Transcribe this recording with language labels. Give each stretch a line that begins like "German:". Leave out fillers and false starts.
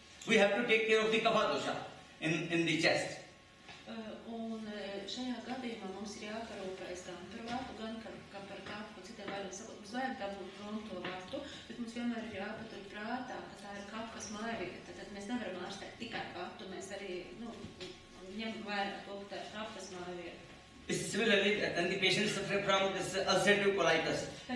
English: We have to take care of the kapha dosha in the chest.
Latvian: Un šajā gadījumā mums ir jāparūpējas gan par vatu, gan par kaphu, citiem vārdiem sakot, mums vajag dabūt prom to vatu, bet mums vienmēr ir jāpatur prātā, ka tā ir kaphas mājvieta, tad mēs nevaram ārstēt tikai vatu, mēs arī ņem vērā to, ka tā ir kaphas mājvieta.
English: Similarly, and the patient suffering from this ulcerative colitis.